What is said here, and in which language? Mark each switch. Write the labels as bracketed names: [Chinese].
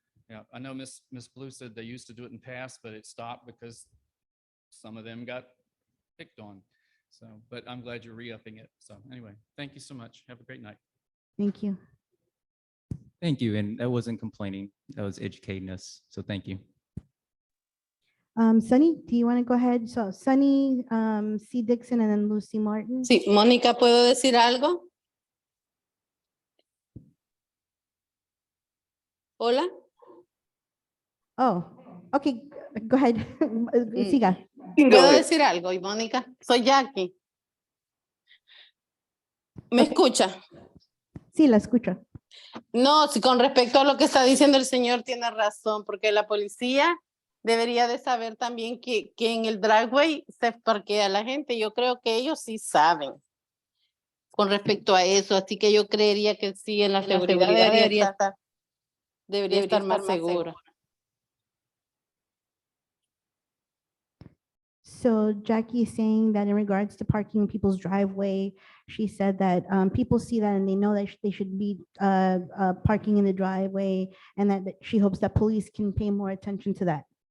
[English] Yeah, I know Miss Blue said they used to do it in past, but it stopped because some of them got picked on. But I'm glad you're re-upping it. So anyway, thank you so much. Have a great night. Thank you. Thank you. And that wasn't complaining. That was educating us. So thank you. Sunny, do you want to go ahead? So Sunny, C. Dixon, and then Lucy Martin. [Spanish] Sí, Mónica, ¿puedo decir algo? Hola. [English] Oh, okay, go ahead. [Spanish] Siga. ¿Puedo decir algo, y Mónica? Soy Jackie. ¿Me escucha? Sí, la escucho. No, si con respecto a lo que está diciendo el señor, tiene razón, porque la policía debería de saber también que en el driveway se parquea la gente. Yo creo que ellos sí saben con respecto a eso, así que yo creería que sí, en la seguridad debería estar más seguro. [English] So Jackie is saying that in regards to parking in people's driveway, she said that people see that and they know that they should be parking in the driveway, and that she hopes that police can pay more attention to that.